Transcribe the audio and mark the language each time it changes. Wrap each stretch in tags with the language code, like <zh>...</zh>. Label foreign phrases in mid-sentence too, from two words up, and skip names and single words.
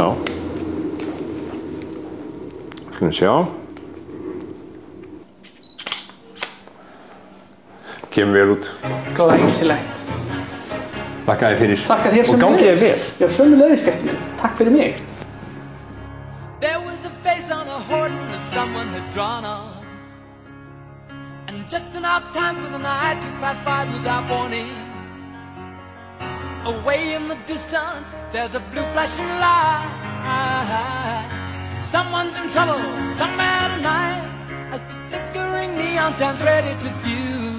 <is>Já. Skulum sjá. Kemur vel út. Glæsilegt. Þakka þér fyrir. Þakka þér sömuleiðis. Og gangi þér vel. Já, sömuleiðis, gestur minn. Takk fyrir mig.</is> <en>There was a face on a hoarding that someone had drawn on. And just enough time for the night to pass by without warning. Away in the distance, there's a blue flashing light. Someone's in trouble, somewhere tonight, as the flickering neon stands ready to fuse.</en>